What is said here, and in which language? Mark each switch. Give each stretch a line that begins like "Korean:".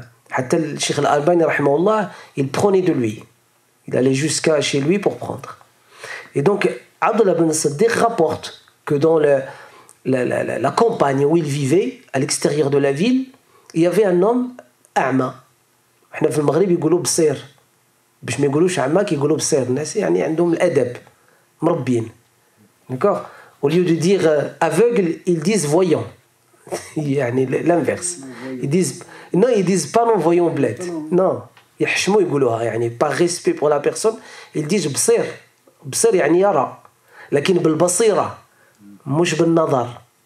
Arabic: حتى الشيخ الألباني رحمه الله,
French: il prenait de lui, il allait jusqu'à chez lui pour prendre. Et donc Abdullah ibn Siddiq rapporte que dans la campagne où il vivait, à l'extérieur de la ville, il y avait un homme أعمى.
Arabic: احنا في المغرب يقولوا بصير, باش ما يقولوش أعمى كيقولوا بصير. الناس عندهم الأدب مربين.
French: D'accord? Au lieu de dire aveugle, ils disent voyant. L'inverse. Ils disent pas non voyant bled. Non.
Arabic: يحشموا يقولوها
French: par respect pour la personne, ils disent بصير.
Arabic: بصير يرى. لكن بالبصيرة مش بالنظر.